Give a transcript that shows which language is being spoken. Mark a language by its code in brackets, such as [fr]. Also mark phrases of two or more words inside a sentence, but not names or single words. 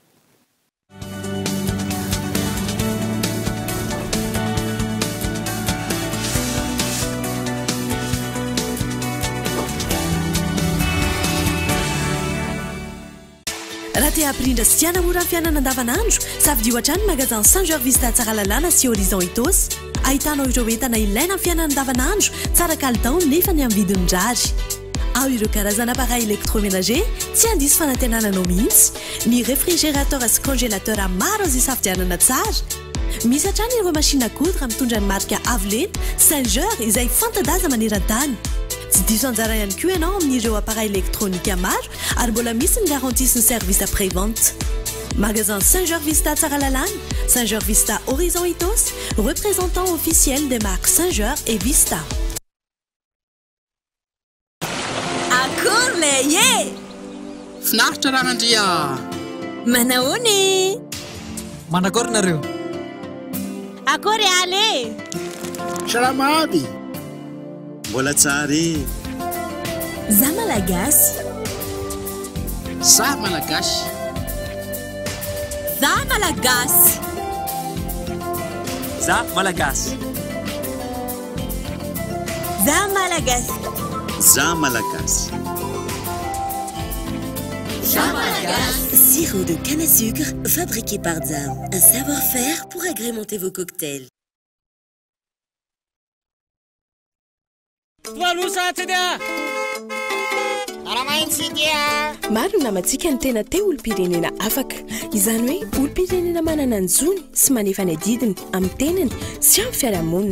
[mg] Raha te hampirindra sy tiana mora fiainana andavanandro, safidio hatrany magasin Saint-Georges Vista tsara lalàna sy Horizon Itos. Ahitanao ireo entana ilaina amin'ny fiainana andavanandro, tsara kalitao nefa ny amin'ny vidiny mirary. Ao ireo karazana [fr] appareil électroménager, [mg] tsy handisy fanantenananao mihitsy. Ny réfrigérateur sy congélateur maro azy isafidianana tsara. Misy hatrany ireo [fr] machine à coudre [mg] mitondra ny marika Avelin, Saint-Georges izay fanta-daza maneran-tany. Tsy diso anjara ihany koa ianao amin'ireo [fr] appareil électronique [mg] maro ary mbola misy ny garantie sy ny [fr] service après-vente. [mg] Magasin Saint-Georges Vista tsara lalàna, [fr] Saint-Georges Vista Horizon Itos, représentant officiel des marques Saint-Georges et Vista. [mg] Akory lay e! Finaritra raha Andria. Manaony? Manakory nareo? Akory ale? Salama aby. Mbola tsara. Za malagasy. Za malagasy. Za malagasy. Za malagasy. Za malagasy. Za malagasy. Za malagasy. [fr] Sirop de canne à sucre fabriqué par Zam. Un savoir-faire pour agrémenter vos cocktails. [mg] Maro namantsika ny tena te olo-pirenena afaka. Izany hoe olo-pirenena manana ny zony sy manefa ny adidiny amin'ny tenany sy amin'ny fiarahamonina.